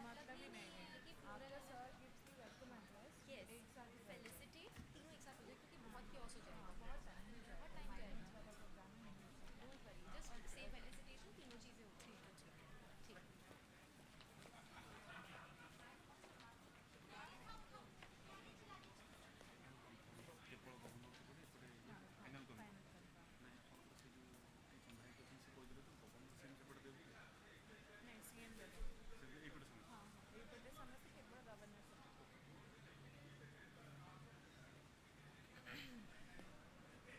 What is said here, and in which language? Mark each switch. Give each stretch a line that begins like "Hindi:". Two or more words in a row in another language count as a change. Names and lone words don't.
Hindi: ऐसा भी नहीं है कि आफ्टर फ्लोरल
English: sir gives the welcome address यस
Hindi: एक साथ ही करते हैं। फेलिसिटेट तीनों एक साथ हो जाए क्योंकि बहुत क्योस हो हाँ जाएगा बहुत टाइम भी बहुत जाएगा टाइम माइनर्स जाएगा वाला प्रोग्राम है नहीं हो सकता।
English: don't worry just say felicitation
Hindi: तीनों चीज़ें हो ठीक जाएंगी है ठीक है। ठीक
Odia: କେବଳ ଗଭର୍ଣ୍ଣରକୁ ପଡ଼େ ଏପଟେ
Hindi: हाँ हाँ
English: final confirm final confirm.
Odia: ନାଇଁ ଆପଣଙ୍କର ସେ ଯେଉଁ ସନ୍ଧ୍ୟା ହେଇକି ଅଛନ୍ତି ସେ କହିଦେଲେ ତ ଗଭର୍ଣ୍ଣର ସିଏମ୍ ସେପଟେ ଦେଉଥିଲେ
Hindi: नहीं सीएम देते
Odia: ସେ ଏଇପଟେ ସମସ୍ତେ
Hindi: हाँ हाँ
Odia: ଏଇପଟେ ସମସ୍ତେ କେବଳ ଗଭର୍ଣ୍ଣର ସେପଟେ।